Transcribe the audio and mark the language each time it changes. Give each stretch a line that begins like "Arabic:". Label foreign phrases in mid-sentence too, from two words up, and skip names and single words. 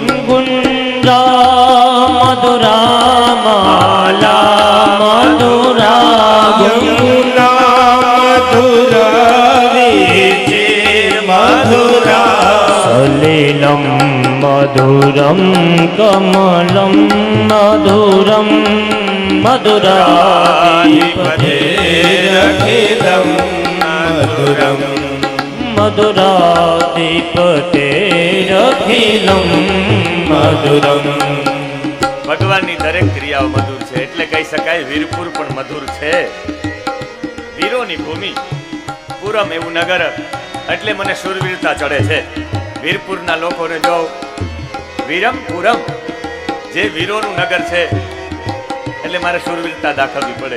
Sanskrit: ગુંજા મધુરા માલા મધુરા યમુના મધુરા વિચે મધુરા સલિલમ મધુરમ કમલમ મધુરમ મધુરાધિપતે અખિલમ મધુરમ મધુરાધિપતે અખિલમ મધુરમ.
Gujarati: ભગવાનની દરેક ક્રિયાઓ મધુર છે. એટલે કહી શકાય વીરપુર પણ મધુર છે. વીરોની ભૂમિ, પુરમ એવું નગર. એટલે મને શૂરવીરતા ચડે છે. વીરપુરના લોકોને જો વીરમ પુરમ, જે વીરોનું નગર છે, એટલે મારે શૂરવીરતા દાખવવી પડે.